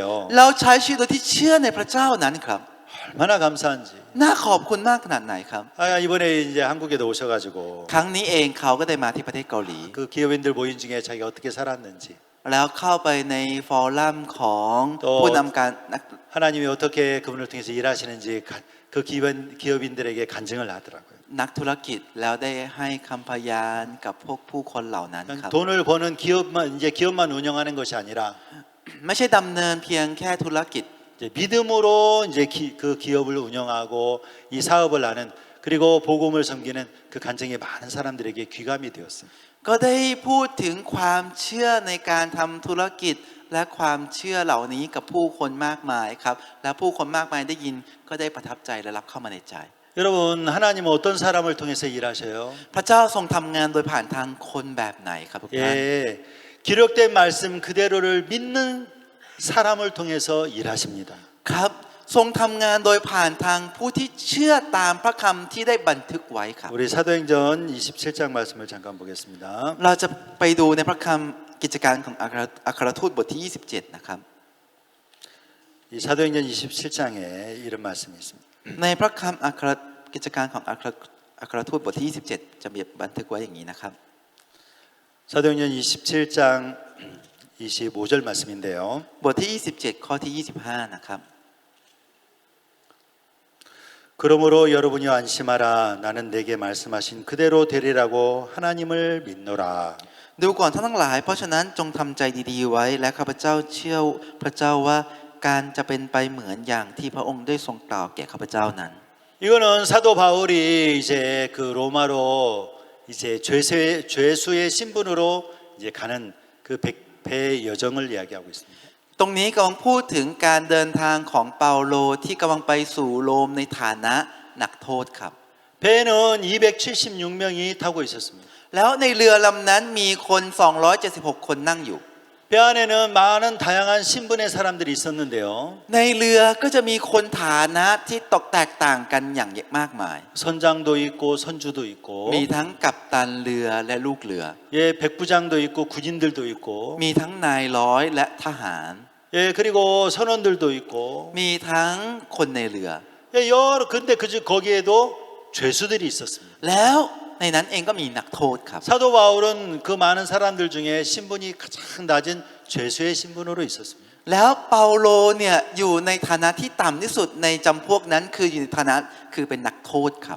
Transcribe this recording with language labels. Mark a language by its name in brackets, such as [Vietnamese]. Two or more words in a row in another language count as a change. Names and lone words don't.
[Thai] เราใช้ชีวิตโดยที่เชื่อในพระเจ้านั้นครับ [Korean] 얼마나 감사한지. [Thai] น่าขอบคุณมากขนาดไหนครับ [Korean] 이번에 이제 한국에도 오셔가지고 [Thai] ครั้งนี้เองเขาก็ได้มาที่ประเทศเกาหลี [Korean] 그 기업인들 모임 중에 자기가 어떻게 살았는지 [Thai] แล้วเข้าไปในฟอรัมของ ต่อ ผู้นำการนัก [Korean] 하나님이 어떻게 그분을 통해서 일하시는지 그 기업인들에게 간증을 하더라고요. [Thai] นักธุรกิจแล้วได้ให้คำพยานกับพวกผู้คนเหล่านั้นครับ [Korean] 돈을 버는 기업만 운영하는 것이 아니라 [Thai] ไม่ใช่ดำเนินเพียงแค่ธุรกิจ [Korean] 이제 믿음으로 이제 그 기업을 운영하고 이 사업을 하는 그리고 복음을 섬기는 그 간증이 많은 사람들에게 귀감이 되었습니다. [Thai] ก็ได้พูดถึงความเชื่อในการทำธุรกิจและความเชื่อเหล่านี้กับผู้คนมากมายครับและผู้คนมากมายได้ยินก็ได้ประทับใจและรับเข้ามาในใจ [Korean] 여러분 하나님은 어떤 사람을 통해서 일하셔요? [Thai] พระเจ้าทรงทำงานโดยผ่านทางคนแบบไหนครับทุกท่าน [Korean] 예, 기록된 말씀 그대로를 믿는 사람을 통해서 일하십니다. [Thai] ครับทรงทำงานโดยผ่านทางผู้ที่เชื่อตามพระคำที่ได้บันทึกไว้ครับ [Korean] 우리 사도행전 27장 말씀을 잠깐 보겠습니다. [Thai] เราจะไปดูในพระคำกิจการของอัครทูตบทที่ 27 นะครับ [Korean] 이 사도행전 27장에 이런 말씀이 있습니다. [Thai] ในพระคำกิจการของอัครทูตบทที่ 27 จะมีบันทึกไว้อย่างนี้นะครับ [Korean] 사도행전 27장 25절 말씀인데요. [Thai] บทที่ 27 ข้อที่ 25 นะครับ [Korean] 그러므로 여러분이 안심하라. 나는 내게 말씀하신 그대로 되리라고 하나님을 믿노라. [Thai] ดูก่อนท่านทั้งหลายเพราะฉะนั้นจงทำใจดีๆไว้และข้าพเจ้าเชื่อพระเจ้าว่าการจะเป็นไปเหมือนอย่างที่พระองค์ได้ทรงกล่าวแก่ข้าพเจ้านั้น [Korean] 이거는 사도 바울이 이제 그 로마로 이제 죄수의 신분으로 이제 가는 그 배의 여정을 이야기하고 있습니다. [Thai] ตรงนี้กำลังพูดถึงการเดินทางของเปาโลที่กำลังไปสู่โรมในฐานะนักโทษครับ [Korean] 배에는 276명이 타고 있었습니다. [Thai] แล้วในเรือลำนั้นมีคน 276 คนนั่งอยู่ [Korean] 배 안에는 많은 다양한 신분의 사람들이 있었는데요. [Thai] ในเรือก็จะมีคนฐานะที่แตกต่างกันอย่างมากมาย [Korean] 선장도 있고 선주도 있고 [Thai] มีทั้งกัปตันเรือและลูกเรือ [Korean] 예, 백부장도 있고 군인들도 있고 [Thai] มีทั้งนายร้อยและทหาร [Korean] 예, 그리고 선원들도 있고 [Thai] มีทั้งคนในเรือ [Korean] 예, 근데 거기에도 죄수들이 있었습니다. [Thai] แล้วในนั้นเองก็มีนักโทษครับ [Korean] 사도 바울은 그 많은 사람들 중에 신분이 가장 낮은 죄수의 신분으로 있었습니다. [Thai] แล้วเปาโลเนี่ยอยู่ในฐานะที่ต่ำที่สุดในจำพวกนั้นคืออยู่ในฐานะคือเป็นนักโทษครับ